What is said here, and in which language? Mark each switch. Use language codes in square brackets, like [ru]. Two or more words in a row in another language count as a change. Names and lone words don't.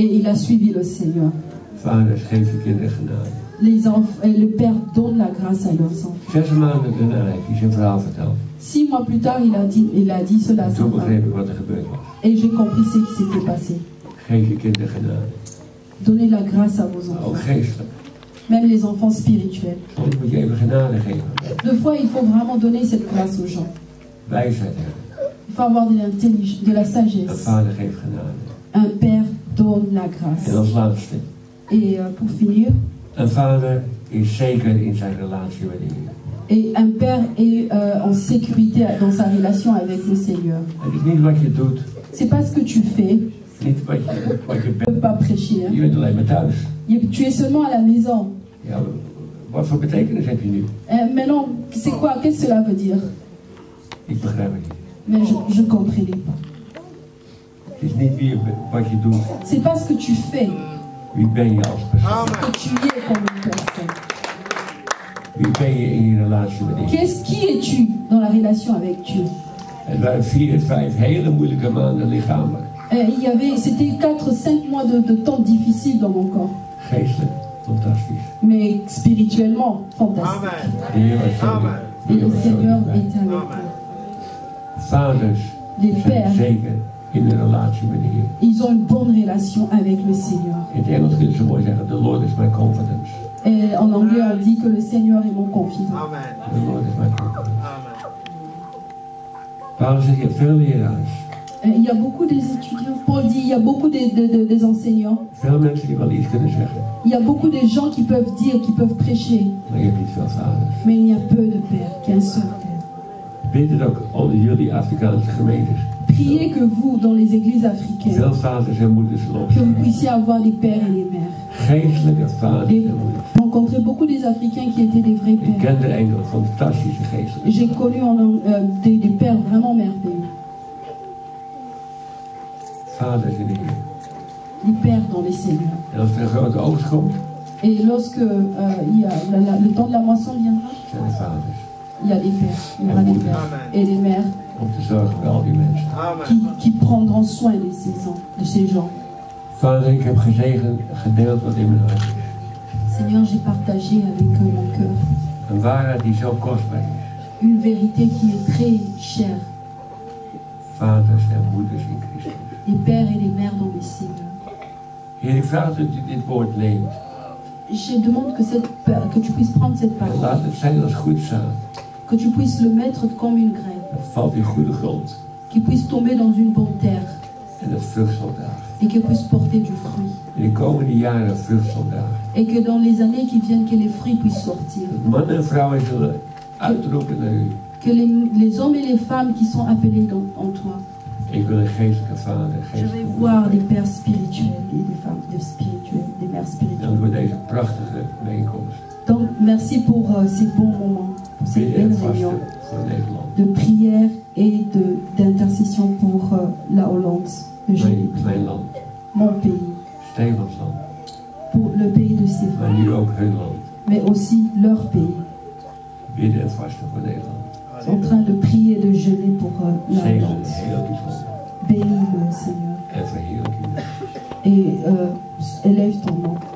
[fr] Et il a suivi le Seigneur. [nl] Vaders, geef je kinderen genade. [fr] Le Père donne la grâce à leurs enfants. [nl] 6 maanden daarna heeft hij zijn verhaal verteld. [fr] 6 mois plus tard, il a dit cela à [nl] En [fr] sa [nl] toen [fr] femme. [nl] begreep ik wat er gebeurd was. [fr] Et j'ai compris ce qui s'était passé. [nl] Geef je kinderen genade. [fr] Donnez la grâce à vos [nl] Ook [fr] enfants. [nl] geestelijk. [fr] Même les enfants spirituels. [nl] Soms moet je even genade geven. [fr] Deux fois, il faut vraiment donner cette grâce aux gens. [nl] Wijsheid hebben. [fr] Il faut avoir de la [nl] Een [fr] sagesse. [nl] vader geeft genade. [fr] Un Père donne la [nl] En [fr] grâce. [nl] als laatste. [fr] Et pour finir, [nl] Een vader is zeker in zijn relatie met de Heer. [fr] et un Père est en sécurité dans sa relation avec le Seigneur. [nl] Het is niet wat je doet. [fr] C'est pas ce que tu fais. [nl] Niet wat je [fr] Tu ne [nl] bent. [fr] peux pas prêcher. Hein. [nl] Je bent alleen maar thuis. [fr] Tu es seulement à la maison. [nl] Ja, wat voor betekenis heb je nu? [fr] Maintenant, c'est quoi? Qu'est-ce que cela veut dire? [nl] Ik begrijp het niet. [fr] Mais je ne comprenais pas. [nl] Het is niet wat je doet. [fr] C'est pas ce que tu fais [nl] Wie ben je als persoon? [fr] que tu es comme une personne. [nl] Wie ben je in je relatie met de Heer? [fr] Qui es-tu dans la relation avec Dieu? [nl] Het waren 4, 5 hele moeilijke maanden lichamelijk. [fr] C'était 4-5 mois de temps difficiles dans mon corps. [nl] Geestelijk, fantastisch. [fr] Mais spirituellement, fantastique. [nl] De Heer was zo goed. De [fr] Et [nl] Heer [fr] le [nl] was zo [fr] Seigneur [nl] dichtbij. [fr] était avec moi. [nl] Vaders [fr] Les [nl] zijn [fr] pères, [nl] zeker in een relatie met de Heer. [fr] ils ont une bonne relation avec le Seigneur. [nl] In het Engels kun je zo mooi zeggen, [en] the Lord is my confidence. [fr] Et en anglais, on dit que le Seigneur est mon confident. [en] The Lord is my confidence. [nl] Paulus zegt, je hebt veel leraars. [fr] Il y a beaucoup des étudiants. Paul dit, il y a beaucoup des enseignants. [nl] Veel mensen die wel iets kunnen zeggen. [fr] Il y a beaucoup de gens qui peuvent dire, qui peuvent prêcher. [nl] Maar je hebt niet veel vaders. [fr] Mais il y a peu de pères, qu'un seul père. [nl] Bid het ook onder jullie Afrikaanse gemeentes. [fr] Priez que vous, dans les églises africaines, [nl] Veel vaders en moeders zullen [fr] que vous [nl] opstaan. [fr] puissiez avoir des pères et des mères. [nl] Geestelijke vaders [fr] Et [nl] en moeders. [fr] j'ai rencontré beaucoup des Africains qui étaient des vrais [nl] Ik [fr] pères. [nl] ken er enkele fantastische geestelijke. [fr] J'ai connu des pères vraiment merveilleux. [nl] Vaders in de Heer. [fr] Des pères dans les seigneurs. [nl] En als er een grote oogst komt, [fr] Et lorsque il y a le temps de la moisson viendra, [nl] zijn er vaders. [fr] il y a des pères, il y aura des pères et des mères [nl] Om te zorgen voor al die mensen. [fr] qui prendront soin de ces gens. [nl] Vader, ik heb gedeeld wat in mijn hart is. [fr] Seigneur, j'ai partagé avec eux mon cœur. [nl] Een waarheid die zo kostbaar is. [fr] Une vérité qui est très chère. [nl] Vaders en moeders in Christus. [fr] Les pères et les mères dans le Seigneur. [nl] Heer, ik vraag dat u dit woord neemt. [fr] Je demande que tu puisses prendre cette [nl] En [fr] parole, [nl] laat het zijn als goed zaad. [fr] que tu puisses le mettre comme une graine, [nl] Dat valt in goede grond. [fr] qu'il puisse tomber dans une bonne terre [nl] En dat vrucht zal dragen. [fr] et qu'il puisse porter du fruit. [nl] In de komende jaren vrucht zal dragen. [fr] Et que dans les années qui viennent, que les fruits puissent sortir. [nl] Dat mannen en vrouwen zullen uitroepen naar u. [fr] que les hommes et les femmes qui sont appelés en toi. [nl] Ik wil een geestelijke vader, [fr] Je vais [nl] geestelijke [fr] voir [nl] moeder. [fr] des pères spirituels et des femmes spirituelles, des mères [nl] Dank [fr] spirituelles. [nl] voor deze prachtige bijeenkomst. [fr] Donc, merci pour ces bons moments, pour ces [nl] Bidden [fr] belles [nl] en vasten [fr] réunions [nl] voor Nederland. [fr] de prière et d'intercession pour la Hollande, le [nl] Mijn land, [fr] mon pays, [nl] Stefans land, [fr] pour le pays de [nl] maar [fr] Stéphane, [nl] nu ook hun land. [fr] mais aussi leur pays. [nl] Bidden en vasten voor Nederland. [fr] Ils sont en train de prier et de jeûner pour la [nl] Zegen [fr] Hollande. [nl] heel bijzonder. [fr] Bénis-le, Seigneur, [nl] En verheerlijk u. [fr] et élève ton nom.